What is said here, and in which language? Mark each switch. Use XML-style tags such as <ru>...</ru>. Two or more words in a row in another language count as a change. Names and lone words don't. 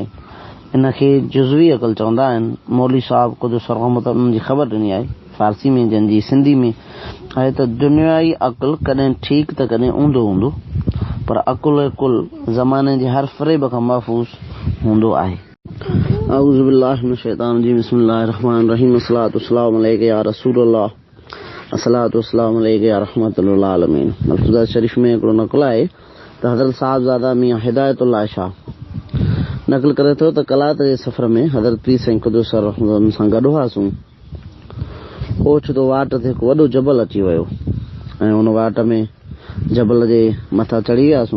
<sd>इनखे जुज़वी अकुल चवंदा आहिनि। मौली साहब क़ुद्दुस रहमत उन्हनि जी ख़बर ॾिनी आहे फ़ारसी में, जंहिंजी सिंधी में आहे त दुनियाई अकुल कॾहिं ठीकु त कॾहिं ऊंधो हूंदो, पर अकुल कुल ज़माने जे हर फ़रेब खां महफ़ूज़ हूंदो आहे।</sd> <ar>أعوذ بالله من الشيطان الرجيم بسم الله الرحمن الرحيم الصلاة والسلام عليك يا رسول الله الصلاة والسلام عليك يا رحمة للعالمين.</ar> <sd>मलफूज़ा शरीफ में हिकिड़ो नक़ल आहे त हज़रत साहिबज़ादा मियां हिदायतुल्लाह शाह नक़ल करे थो त कलात जे सफ़र में हज़रत पीर साईं क़ुद्दुस रहमतुल्लाह सां गॾु हुआसीं। ओचितो वाट ते हिकु वॾो जबल अची वियो ऐं उन वाट में जबल जे मथां चढ़ी वियासीं।</sd>